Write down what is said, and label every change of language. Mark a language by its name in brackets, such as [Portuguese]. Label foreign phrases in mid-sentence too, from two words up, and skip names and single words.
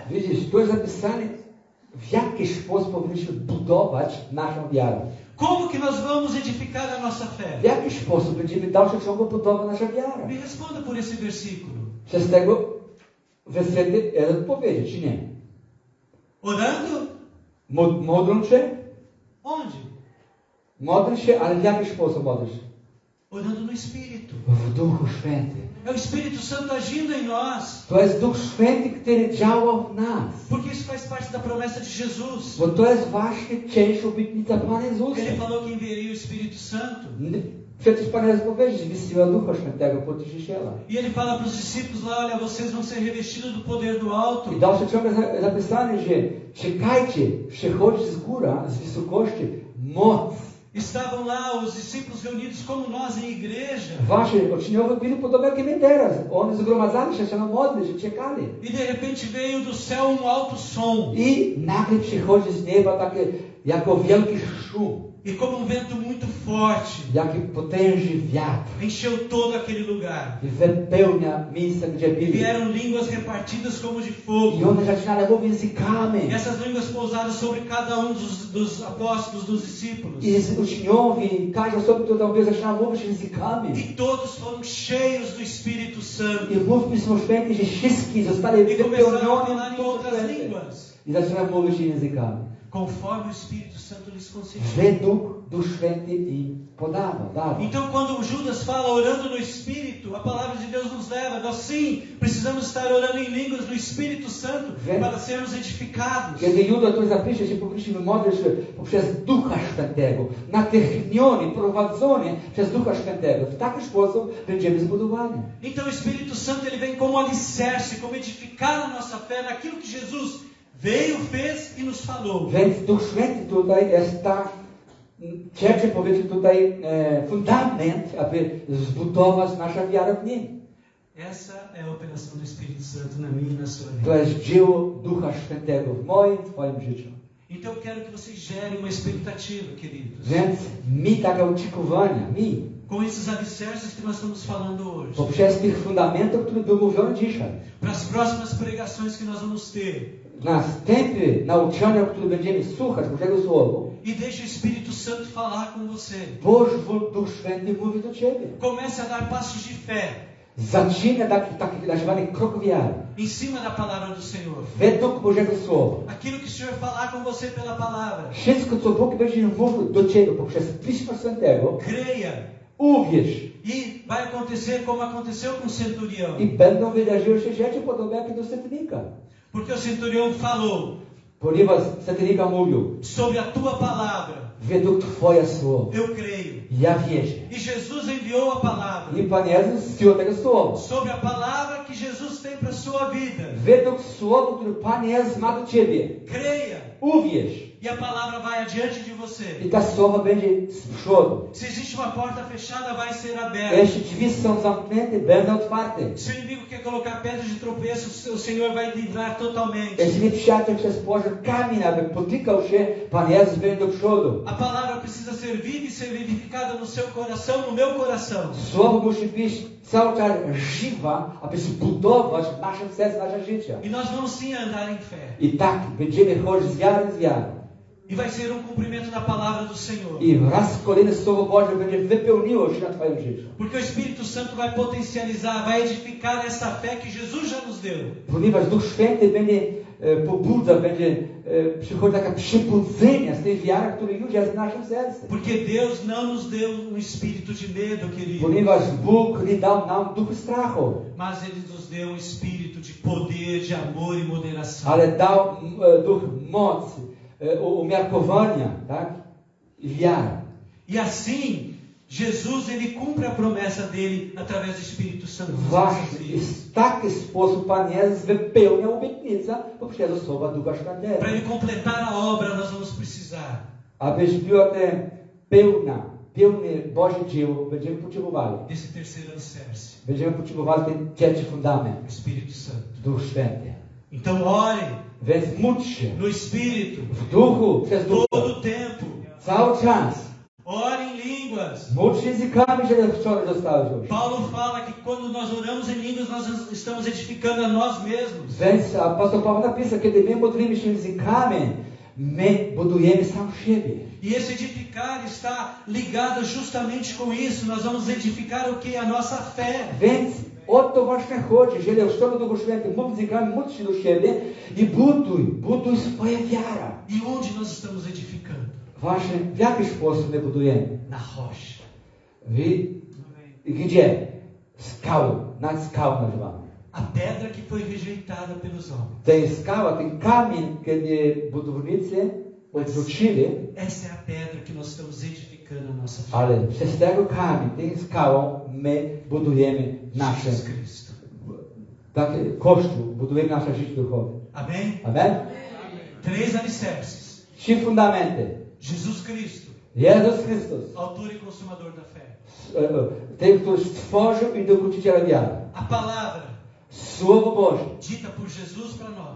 [Polish] Widzisz, tu jest napisane, w jaki sposób powinniśmy budować naszą wiarę. [Portuguese] Como que nós vamos edificar a nossa fé? [Polish] W jaki sposób będziemy w dalszym ciągu budować naszą wiarę. [Portuguese] Me responda por esse versículo. [Polish] Przez tego wersety jest odpowiedź, czy nie? [Portuguese] Orando? [Polish] Modlą się? [Portuguese] Onde? [Polish] Modl się, ale w jaki sposób modlisz? [Portuguese] Orando no Espírito. [Polish] W Duchu Świętym. [Portuguese] É o Espírito Santo agindo em nós. [Polish] To jest Duch Święty, który działa w nas. [Portuguese] Porque isso faz parte da promessa de Jesus. [Polish] Bo to jest właśnie część obietnica Pana Jezusa. [Portuguese] Ele falou que enviaria o Espírito Santo. [Polish] Przecież Pan Jezus powiedział, że wysyła Ducha Świętego Pocieszyciela. [Portuguese] E ele fala para os discípulos lá: olha, vocês vão ser revestidos do poder do alto. [Polish] I dalszy ciąg jest zapisane, że czekajcie, przychodzi z góra, z wysokości, moc. [Portuguese] Estavam lá os discípulos reunidos como nós em igreja. [Polish] Wasi uczniowie byli podobnie jak my teraz. Oni zgromadzali się na modli, że czekali. [Portuguese] E de repente veio do céu um alto som. [Polish] I nagle przychodzi z nieba takie, jako wielki szum. [Portuguese] E como vento muito forte, [Polish] Jaki potężny wiatr. [Portuguese] encheu todo aquele lugar. [Polish] I wypełnia miejsce, gdzie [Portuguese] E [Polish] byli. [Portuguese] vieram línguas repartidas como de fogo. [Polish] I one zaczynały mówić językami. [Portuguese] E essas línguas pousaram sobre cada um dos apóstolos, dos discípulos. [Polish] I uczniowie, każda osoba, która tam zaczyna mówić językami. [Portuguese] E todos foram cheios do Espírito Santo. [Polish] I mów Pismo Święte, że wszyscy zostali [Portuguese] E começaram a falar [Polish] wypełnioni [Portuguese] em [Polish] Duchem [Portuguese] outras [Polish] Świętym. [Portuguese] línguas. [Polish] I zaczynają mówić językami. [Portuguese] Conforme o Espírito Santo lhes concedia. [Polish] Według Duch Święty im dawał. [Portuguese] Então, quando Judas fala orando no Espírito, a palavra de Deus nos leva. Nós sim precisamos estar orando em línguas no Espírito Santo para sermos edificados. [Polish] Kiedy Juda to zapisze, że powinniśmy modlić się poprzez Ducha Świętego, natchnieni, prowadzeni przez Ducha Świętego. W taki sposób będziemy zbudowani. [Portuguese] Então, o Espírito Santo ele vem como alicerce, como edificar a nossa fé naquilo que Jesus veio, fez e nos falou. [Polish] Więc Duch Święty tutaj jest ta trzeci, powiedzmy tutaj, fundament, aby zbudować naszą wiarę w Nim. [Portuguese] Essa é a operação do Espírito Santo na minha e na sua [Polish] To [Portuguese] vida. [Polish] jest dzieło Ducha Świętego w moim, Twoim życiu. [Portuguese] Então, eu quero que vocês gerem uma expectativa, queridos, [Polish] Więc mi takie oczekiwania, [Portuguese] com esses alicerces que nós estamos falando hoje, [Polish] poprzez tych fundamentów, które były mówione dzisiaj. [Portuguese] para as próximas pregações que nós vamos ter. [Polish] Następne nauczania, które będziemy słuchać Bożego Słowa, [Portuguese] E deixe o Espírito Santo falar com você. [Polish] Boży Duch Święty mówi do Ciebie. [Portuguese] Comece a dar passos de fé [Polish] Zaczyna taki nazywany krok wiary. [Portuguese] em cima da palavra do Senhor. [Polish] Według Bożego Słowa. [Portuguese] Aquilo que o Senhor falar com você pela palavra. [Polish] Wszystko, co Bóg będzie mówił do Ciebie poprzez Pismo Świętego, [Portuguese] Creia. [Polish] uwierz. [Portuguese] E vai acontecer como aconteceu com o centurião. [Polish] I będą wydarzyły się rzeczy podobne jak do setnika. [Portuguese] Porque o centurião falou [Polish] Ponieważ setnika mówił, [Portuguese] sobre a tua palavra. [Polish] według Twoje słowo. [Portuguese] Eu creio. [Polish] Ja wierzę. [Portuguese] E Jesus enviou a palavra. [Polish] I Pan Jezus zjął tego słowa. [Portuguese] Sobre a palavra que Jesus tem para a sua vida. [Polish] Według słowa, które Pan Jezus ma do Ciebie. [Portuguese] Creia. [Polish] Uwierz. [Portuguese] E a palavra vai adiante de você. [Polish] I ta słowa będzie z przodu. [Portuguese] Se existe uma porta fechada, vai ser aberta. [Polish] Jeśli drzwi są zamknięte, będą otwarte. [Portuguese] Se o inimigo quer colocar pedras de tropeço, o Senhor vai livrar totalmente. [Polish] Jeśli nieprzyjaciel chce położyć kamień, aby potykał się, Pan Jezus będzie do przodu. [Portuguese] A palavra precisa ser viva e ser vivificada no seu coração, no meu coração. [Polish] Słowo musi być cały czas żywa, aby zbudować w naszym sercu nasze życie. [Portuguese] E nós vamos sim andar em fé. [Polish] I tak będziemy chodzić z wiary w wiarę. [Portuguese] E vai ser cumprimento da palavra do Senhor. [Polish] I raz kolejne Słowo Boże będzie wypełniło się na Twoim życiu. [Portuguese] Porque o Espírito Santo vai potencializar, vai edificar essa fé que Jesus já nos deu. [Polish] Ponieważ Duch Święty będzie pobudzał, będzie przychodzić taka przybudzenie z tej wiary, która już jest w naszym sercu. [Portuguese] Porque Deus não nos deu espírito de medo, querido. [Polish] Ponieważ Bóg nie dał nam duchu strachu, [Portuguese] Mas Ele nos deu espírito de poder, de amor e moderação. [Polish] ale dał duch mocy, umiarkowania, tak? I wiary. [Portuguese] E assim, Jesus ele cumpre a promessa dele através do Espírito Santo. [Polish] Właśnie w taki sposób Pan Jezus wypełnia obietnicę poprzez słowa Ducha Świętego. [Portuguese] Para ele completar a obra, nós vamos precisar [Polish] Abyś była te pełne Boże dzieło, będziemy potrzebowali. [Portuguese] desse terceiro alicerce, [Polish] Będziemy potrzebowali ten trzeci fundament, [Portuguese] o Espírito Santo. [Polish] Duch Święty. [Portuguese] Então ore [Polish] Więc módl się [Portuguese] no Espírito [Polish] w duchu, przez duch, [Portuguese] todo o tempo. [Polish] cały czas. [Portuguese] Ore em línguas. [Polish] Módl się językami, że wczoraj dostałeś już. [Portuguese] Paulo fala que quando nós oramos em línguas, nós estamos edificando a nós mesmos. [Polish] Więc apostoł Paweł napisał, kiedy my modlimy się językami, my budujemy sam siebie. [Portuguese] E esse edificar está ligado justamente com isso. Nós vamos edificar o que? A nossa fé. [Polish] Więc o to właśnie chodzi, jeżeli w stronę Duchu Świętego mów językami, módl się do siebie i buduj swoją wiarę. [Portuguese] E onde nós estamos edificando? [Polish] Właśnie w jaki sposób my budujemy? [Portuguese] Na rocha. [Polish] Gdzie? Skały, nad skałą nazywamy. [Portuguese] A pedra que foi rejeitada pelos homens. [Polish] Ten skała, ten kamień, kiedy budownicy odrzucili, [Portuguese] Essa é a pedra que nós estamos edificando a nossa fé. [Polish] ale przez tego kamień, ten skałą my budujemy nasze, [Portuguese] Jesus Cristo. [Polish] takie Kościół, budujemy nasze życie duchowe. [Portuguese] Amém? [Polish] Amen? [Portuguese] Três alicerces. [Polish] 3 fundamenty. [Portuguese] Jesus Cristo, [Polish] Jezus Chrystus, [Portuguese] autor e consumador da fé. [Polish] ten, który stworzył i dokuczyciel wiary. [Portuguese] A palavra [Polish] Słowo Boże. [Portuguese] dita por Jesus para nós.